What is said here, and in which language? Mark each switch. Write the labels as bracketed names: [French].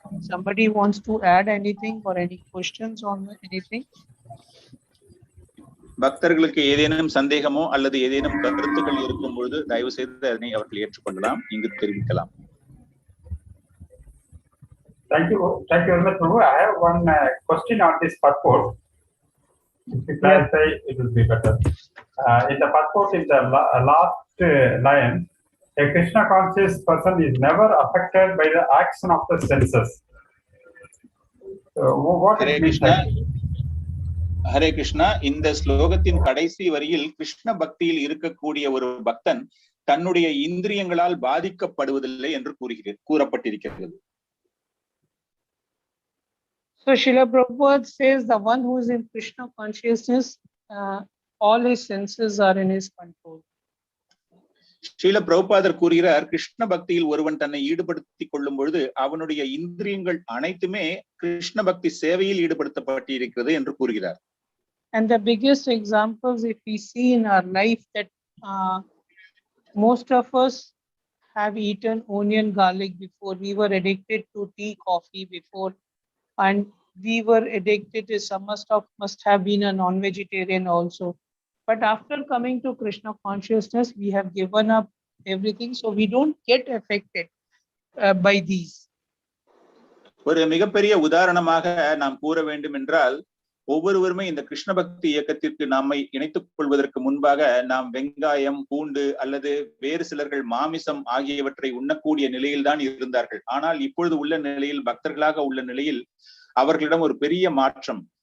[English] Somebody wants to add anything or any questions on anything? [Tamil] பக்தர்களுக்கு ஏதேனும் சந்தேகமோ அல்லது ஏதேனும் கருத்துக்கள் இருக்கும் பொழுது தயவு செய்து அதனை அவர்கள் ஏற்றுக்கொள்ளலாம், இங்கு தெரிவிக்கலாம். [English] Thank you very much, Prabhu. I have one question on this purport. If you clarify, it will be better. In the purport, in the last line, a Krishna conscious person is never affected by the action of the senses. What Hare Krishna. [Tamil] Hare Krishna. இந்த ஸ்லோகத்தின் கடைசி வரியில் கிருஷ்ண பக்தியில் இருக்கக்கூடிய ஒரு பக்தன் தன்னுடைய இந்திரியங்களால் பாதிக்கப்படுவதில்லை என்று கூறப்பட்டிருக்கிறது. [English] So Srila Prabhupada says the one who is in Krishna consciousness, all his senses are in his control. [Tamil] Srila பிரபுபாதர் கூறுகிறார், கிருஷ்ண பக்தியில் ஒருவன் தன்னை ஈடுபடுத்திக் கொள்ளும் பொழுது அவனுடைய இந்திரியங்கள் அனைத்துமே கிருஷ்ண பக்தி சேவையில் ஈடுபடுத்தப்பட்டிருக்கிறது என்று கூறுகிறார். [English] And the biggest examples, if we see in our life, that most of us have eaten onion, garlic before. We were addicted to tea, coffee before, and we were addicted to some must have been a non-vegetarian also. But after coming to Krishna consciousness, we have given up everything, so we don't get affected by these. [Tamil] ஒரு மிகப்பெரிய உதாரணமாக நாம் கூற வேண்டும் என்றால், ஒவ்வொருவருமே இந்த கிருஷ்ண பக்தி இயக்கத்திற்கு நம்மை இணைத்துக் கொள்வதற்கு முன்பாக நாம் வெங்காயம், பூண்டு அல்லது வேறு சிலர்கள் மாமிசம் ஆகியவற்றை உண்ணக்கூடிய நிலையில் தான் இருந்தார்கள். ஆனால் இப்பொழுது உள்ள நிலையில், பக்தர்களாக உள்ள நிலையில் அவர்களிடம் ஒரு பெரிய மாற்றம்.